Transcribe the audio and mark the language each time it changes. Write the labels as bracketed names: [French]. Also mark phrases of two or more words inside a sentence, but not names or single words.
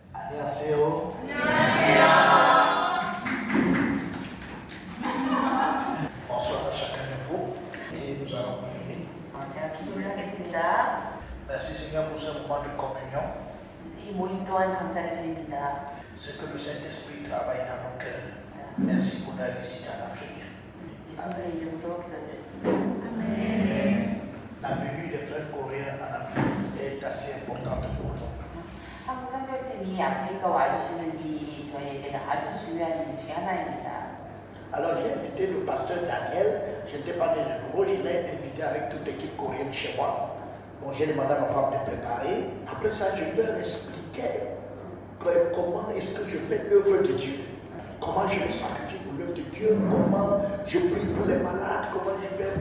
[Korean] 안녕하세요. [French] Bonsoir à chacun de vous. Et nous allons prier. [Korean] 제가 기도를 하겠습니다. [French] Merci Seigneur pour ce moment de communion. [Korean] 이 모임 또한 감사를 드립니다. [French] C'est que le Saint-Esprit travaille dans nos cœurs. Merci pour la visite en Afrique. [Korean] 이 성도의 이름으로 기도드렸습니다. [French] La venue des frères coréens en Afrique est assez importante pour nous. [Korean] 한국 선교팀이 아프리카 와주시는 일이 저희에게는 아주 중요한 일 중에 하나입니다. [French] Alors j'ai invité le pasteur Daniel, je n'étais pas né de nouveau, je l'ai invité avec toute l'équipe coréenne chez moi. Bon, j'ai demandé à ma femme de préparer. Après ça, je leur expliquais comment est-ce que je fais l'œuvre de Dieu. Comment je me sacrifie pour l'œuvre de Dieu, comment je prie pour les malades, comment je fais.